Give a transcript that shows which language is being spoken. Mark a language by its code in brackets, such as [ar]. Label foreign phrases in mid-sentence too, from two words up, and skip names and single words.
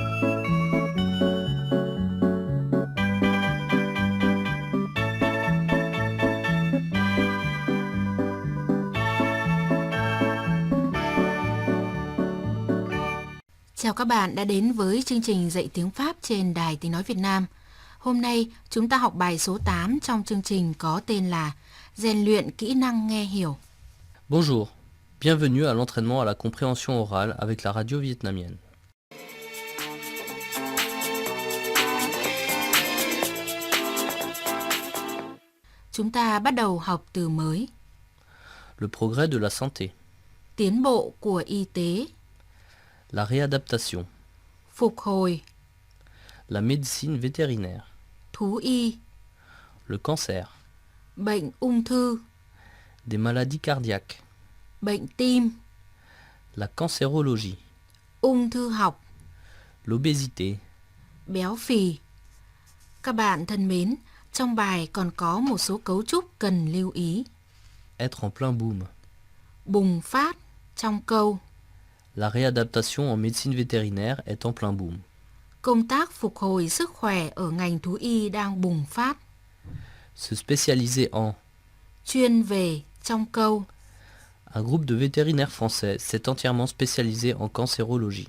[vi] Chào các bạn đã đến với chương trình dạy tiếng Pháp trên Đài Tiếng Nói Việt Nam. Hôm nay chúng ta học bài số 8 trong chương trình có tên là Rèn luyện kỹ năng nghe hiểu. [fr] Bonjour, bienvenue à l'entraînement à la compréhension orale avec la radio vietnamienne. [vi] Chúng ta bắt đầu học từ mới. [fr] Le progrès de la santé, [vi] Tiến bộ của y tế, [fr] la réadaptation, [vi] phục hồi, [fr] la médecine vétérinaire, [vi] thú y, [fr] le cancer, [vi] bệnh ung thư, [fr] des maladies cardiaques, [vi] bệnh tim, [fr] la cancérologie, [vi] ung thư học, [fr] l'obésité, [vi] béo phì. Các bạn thân mến, trong bài còn có một số cấu trúc cần lưu ý. [fr] être en plein boom, [vi] Bùng phát trong câu, [fr] la réadaptation en médecine vétérinaire est en plein boom. [vi] công tác phục hồi sức khỏe ở ngành thú y đang bùng phát. [fr] Se spécialiser en, [vi] Chuyên về trong câu, [fr] un groupe de vétérinaires français s'est entièrement spécialisé en cancérologie.